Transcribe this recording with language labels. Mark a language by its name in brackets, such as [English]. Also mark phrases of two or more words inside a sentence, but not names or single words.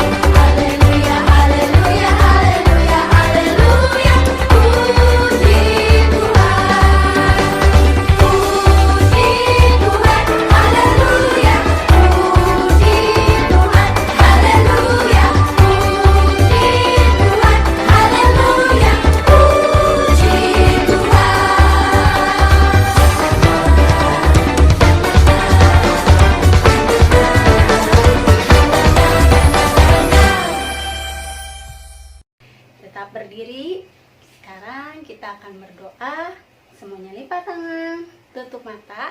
[Indonesian] Haleluya, haleluya, haleluya, haleluya, puji Tuhan. Puji Tuhan, haleluya, puji Tuhan, haleluya, puji Tuhan, haleluya, puji Tetap berdiri. Sekarang kita akan berdoa. Semuanya lipat tangan, tutup mata.